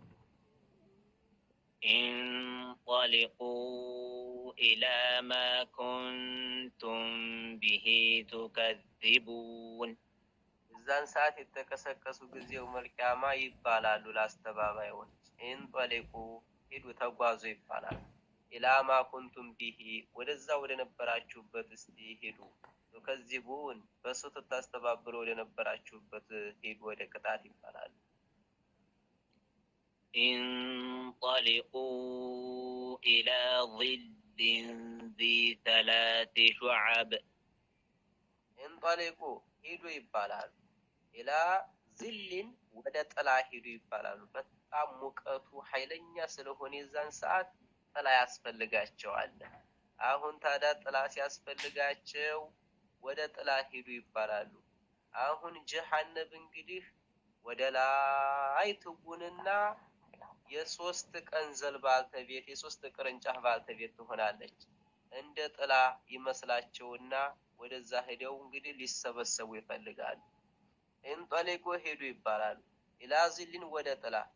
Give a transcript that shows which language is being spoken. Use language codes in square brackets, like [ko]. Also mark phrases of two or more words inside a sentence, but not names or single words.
[ar] انطلقوا إلى ما كنتم به تكذبون [am] የዛን ሰዓት የተከሰከሱ ጊዜ [ar] يوم القيامة [am] ይባላሉ ላስተባባዮች انطلقوا ሄዱ ተጓዙ ይባላል [ar] إلى ما كنتم به [am] ወደዛ ወደ ነበራችሁበት እስቲ ሄዱ ተከዚቡን በሱት ተስተባብሩ ወደ ነበራችሁበት ሄዱ ወደ ቅጣት ይባላል [ar] انطلقوا إلى ظل ذي 3 شعب [am] انطلقوا ሄዱ ይባላል [ar] إلى ظل [am] ወደ ጥላ ሄዱ ይባላል በጣም ሙቀቱ ኃይለኛ ስለሆነ የዛን ሰዓት ጥላ ያስፈልጋቸዋል አሁን ታዳ ጥላ ሲያስፈልጋቸው ወደ ጥላ ሄዱ ይባላሉ አሁን ጀሃነም እንግዲህ ወደላይ ትጉንና የሶስት ቀንዘል ባልተቤት የሶስት ቅርንጫፍ ባልተቤት ትሆናለች። እንደ ጥላ ይመስላቸውና ወደዛ ሄደው እንግዲህ ሊሰበሰቡ ይፈልጋሉ። እንጠሊቁ ሄዱ ይባላል። ኢላዚልን ወደ ጥላ